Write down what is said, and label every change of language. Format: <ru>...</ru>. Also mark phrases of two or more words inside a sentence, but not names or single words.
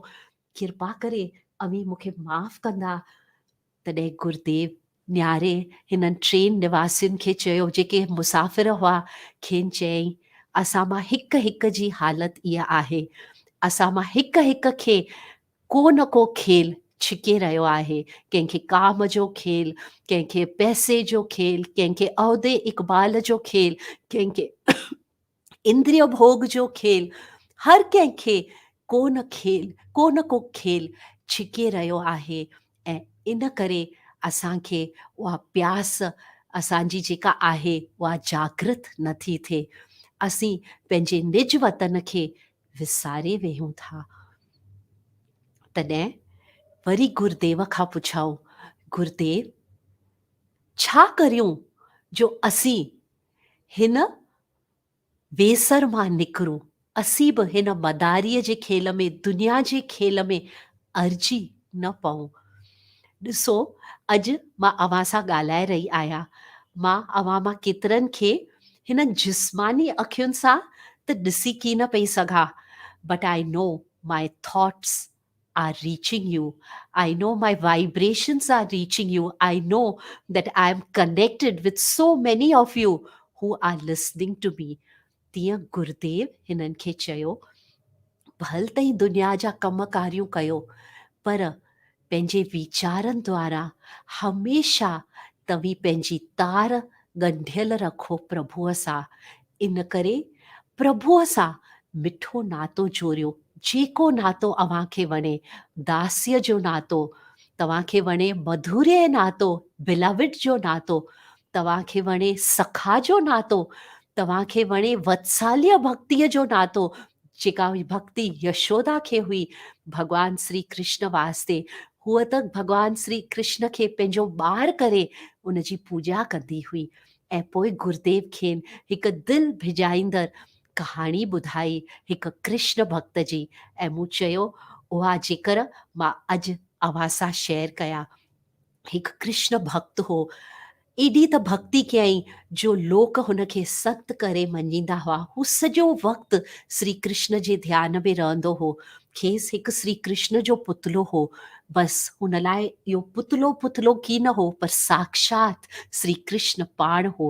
<sd>कृपा करे अवी मूंखे माफ़ कंदा। तॾहिं गुरुदेव न्यारे हिननि 3 निवासियुनि खे चयो, जेके मुसाफ़िर हुआ, खेनि चयईं, असां मां हिकु हिकु जी हालति इहा आहे, असां मां हिकु हिकु खे को न को खेल छिके रहियो आहे। कंहिंखे काम जो खेल, कंहिंखे पैसे जो खेल, कंहिंखे औदे इक़बाल जो खेल, कंहिंखे इंद्रिय भोग जो खेल, हर कंहिंखे को न को खेल छिके रहियो आहे। ऐं इन करे असांखे उहा प्यास असांजी जेका आहे उहा जागृत नथी थिए। असीं पंहिंजे निज वतन खे विसारे वेहूं था। तॾहिं वरी गुरुदेव खां पुछऊं, गुरुदेव, छा करियूं जो असीं हिन वेसर मां निकिरूं, असीं बि हिन मदारीअ जे खेल में, दुनिया जे खेल में अर्जी न पऊं। ॾिसो, अॼु मां अव्हां सां ॻाल्हाए रही आहियां, मां अव्हां मां केतिरनि खे हिन जिस्मानी अखियुनि सां त ॾिसी की न पई सघां,</sd> <en>but I know my thoughts are reaching you. I know my vibrations are reaching you. I know that I am connected with so many of you who are listening to me.</en> <sd>तीअं गुरुदेव हिननि खे चयो, भल तई दुनिया जा कम कारियूं कयो, पर पंहिंजे वीचारनि द्वारा हमेशा तव्हीं पंहिंजी तार ॻंढियल रखो प्रभुअ सां। इन करे प्रभुअ सां मिठो नातो जोड़ियो, जेको नातो अव्हांखे वणे, दासीअ जो नातो, तव्हांखे वणे मधुर्य नातो, बिलविड जो नातो, तव्हांखे वणे सखा जो नातो, तव्हांखे वणे वत्साल्य भक्तिअ जो नातो, जेका भक्ति यशोदा खे हुई भगवान श्री कृष्ण वास्ते। हूअ त भगवान श्री कृष्ण खे पंहिंजो ॿार करे उन जी पूॼा कंदी हुई। ऐं पोइ गुरुदेव खेनि हिकु दिलि भिॼाईंदड़ कहाणी ॿुधाई हिकु कृष्ण भक्त जी, ऐं मूं चयो उहा जेकर मां अॼु अव्हां सां शेयर कयां। हिकु कृष्ण भक्त हो, एॾी त भक्ति कयईं जो लोक हुनखे सत करे मञींदा हुआ। हू सॼो वक़्तु श्री कृष्ण जे ध्यान में रहंदो हो। खेसि हिकु श्री कृष्ण जो पुतलो हो। बसि हुन लाइ इहो पुतलो पुतलो की न हो, पर साक्षात श्री कृष्ण पाण हो।</sd>